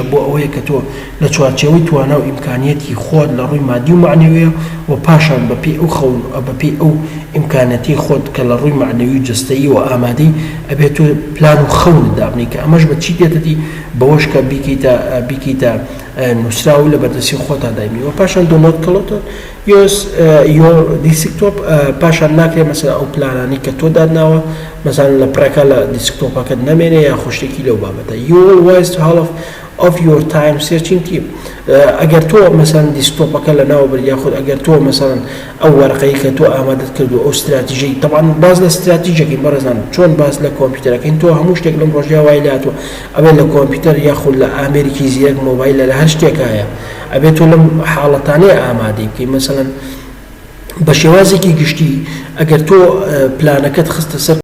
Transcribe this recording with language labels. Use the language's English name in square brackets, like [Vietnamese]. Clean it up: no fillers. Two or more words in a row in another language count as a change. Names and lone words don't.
[Central Kurdish] بۆ ئەوەیە کە تۆ لە چوارچێوەی توانا و ئیمکانیەتی خۆت لە ڕووی مادی و معنەویە و پاشان بەپێی ئەو خەون بەپێی ئەو ئیمکانەتی خۆت کە لە ڕووی معنەوی و جستەیی و ئامادەی ئەبێت تۆ پلان و خەونت دابنی کە ئەمەش بە چی دێتەتی؟ بەوەش کە بیکەیتە نووسرا و لە بەردەستی خۆتا دایمی و پاشان [English] don't clutter your desktop [Central Kurdish] پاشان ناکرێت مەسەلا ئەو پلانانی کە تۆ دادناوە مەسەڵەن لە پڕەکە لە دیسکتۆپەکەت نەمێنێ یا خوشتێکی لەو بابەتە [English] you will waste half of your time searching team [Central Kurdish] ئەگەر تۆ مەسەڵەن دیسکتۆپەکە لە ناوبەر یاخود ئەگەر تۆ مەسەڵەن ئەو وەرقەی کە تۆ ئامادەت کردو ئەو استراتیژەی طبعاً باز لە استراتیژێکی بەڕێزان چۆن باز لە کۆمپیوتەرەکەین تۆ هەموو شتێک لەم ڕۆژیا وای لاتوە ئەبێت لە کۆمپیوتەر یاخود لە ئامێریکی زیرەک مۆبایلە لە هەر شتێک هەیە ئەبێت تۆ لەم حاڵەتانەیە ئامادەی بکەی مەسەڵەن بە شێوازێکی گشتی ئەگەر تۆ پلانەکەت خستە سەر